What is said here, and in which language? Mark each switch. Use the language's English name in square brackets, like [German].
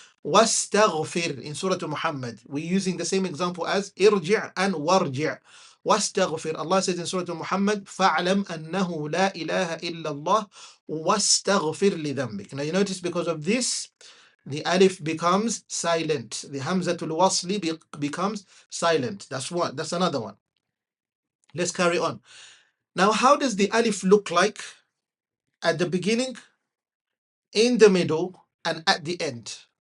[English] Wastaghfir, in Surah Muhammad, we're using the same example as irji' and warji'. [Arabic] واستغفر. [English] Allah says in Surah Muhammad, [Arabic] فَاعْلَمْ أَنَّهُ لَا إِلَهَ إِلَّا اللَّهُ وَاسْتَغْفِرْ لِذَنْبِكَ. [English] Now you notice because of this, the alif becomes silent. The hamzatul wasli becomes silent. That's one. That's another one. Let's carry on. Now, how does the alif look like at the beginning, in the middle, and at the end?